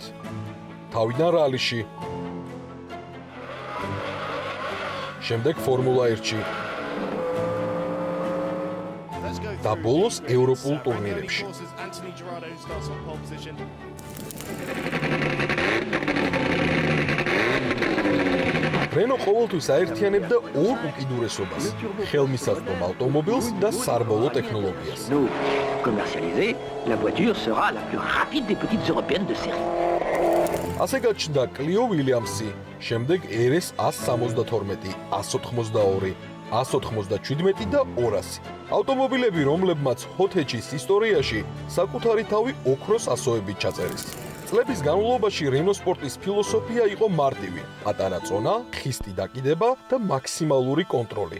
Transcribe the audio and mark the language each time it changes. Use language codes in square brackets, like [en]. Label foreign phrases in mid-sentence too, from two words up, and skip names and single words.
[ka] თავიდან რალიში შემდეგ ფორმულა 1-ში და ბოლოს ევროპულ ტურნირებში. Renault ყოველთვის აერთიანებდა ორ უკიდურესობას: ხელმისაწვდომ ავტომობილს და სარბოლო ტექნოლოგიას. [fr] Nous commercialisée, la voiture sera la plus rapide des petites européennes de série. [ka] ასე გაჩნდა Clio Williams-ი, შემდეგ RS 172, 182, 197 და 200. ავტომობილები, რომლებმაც ჰოთეჩის ისტორიაში საკუთარი თავი ოქროს ასოებით ჩაწერეს. წლების განმავლობაში Renault სპორტის ფილოსოფია იყო მარტივი: პატარა წონა, ხისტი დაკიდება და მაქსიმალური კონტროლი.